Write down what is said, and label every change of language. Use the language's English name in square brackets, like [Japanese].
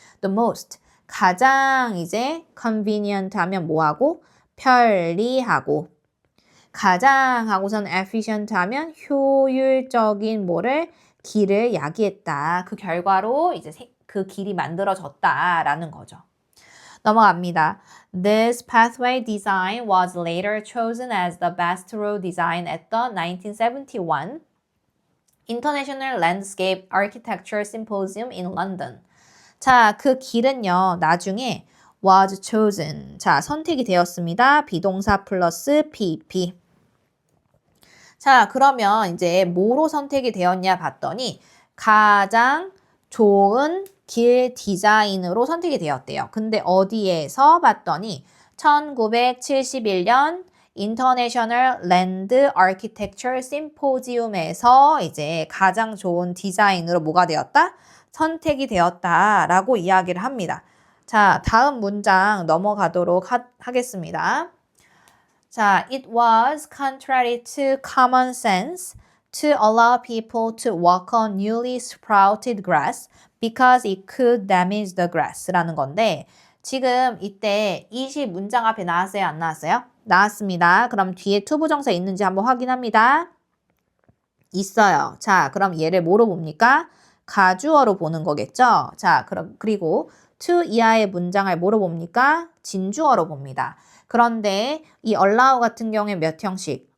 [Korean] The most, 가장 이제 convenient 하면 뭐하고? 편리하고 가장 하고선 efficient 하면 효율적인 뭐를 길을 야기했다. 그 결과로 이제 그 길이 만들어졌다라는 거죠. 넘어갑니다. [English] This pathway design was later chosen as the best road design at the 1971 International Landscape Architecture Symposium in London. [Korean] 자, 그 길은요, 나중에 [English] was chosen. [Korean] 자, 선택이 되었습니다. 비동사 플러스 PP. 자, 그러면 이제 뭐로 선택이 되었냐 봤더니 가장 좋은 길 디자인으로 선택이 되었대요. 근데 어디에서 봤더니 1971년 International Land Architecture Symposium에서 이제 가장 좋은 디자인으로 뭐가 되었다? 선택이 되었다라고 이야기를 합니다. 자, 다음 문장 넘어가도록 하겠습니다. [English] 자, it was contrary to common sense to allow people to walk on newly sprouted grass because it could damage the grass [Korean] 라는 건데 지금 이때 it이 문장 앞에 나왔어요? 안 나왔어요? 나왔습니다. 그럼 뒤에 투부정사 있는지 한번 확인합니다. 있어요. 자, 그럼 얘를 뭐로 봅니까? 가주어로 보는 거겠죠? 자, 그리고 to 이하의 문장을 뭐로 봅니까? 진주어로 봅니다. 그런데 이 allow 같은 경우에 몇 형식?